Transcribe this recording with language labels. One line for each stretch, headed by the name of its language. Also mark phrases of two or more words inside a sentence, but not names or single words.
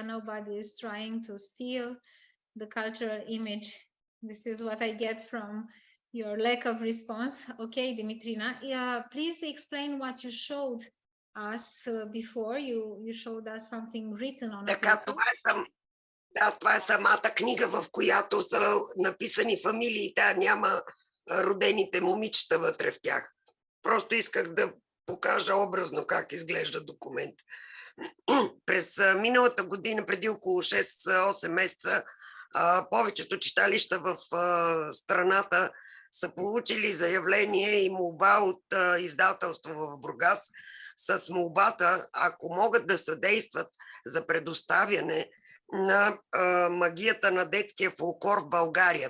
English: Nobody is trying to steal the cultural image. This is what I get from your lack of response. Okay, Dimitrina, please explain what you showed us before. You showed us something written on a paper.
Bulgarian: Това е самата книга, в която са написани фамилиите, а няма родените момичета вътре в тях. Просто исках да покажа образно как изглежда документ. През миналата година, преди около 6-8 месеца, повечето читалища в страната са получили заявление и молба от издателство в Бургас с молбата, ако могат да съдействат за предоставяне на магията на детския фолклор в България.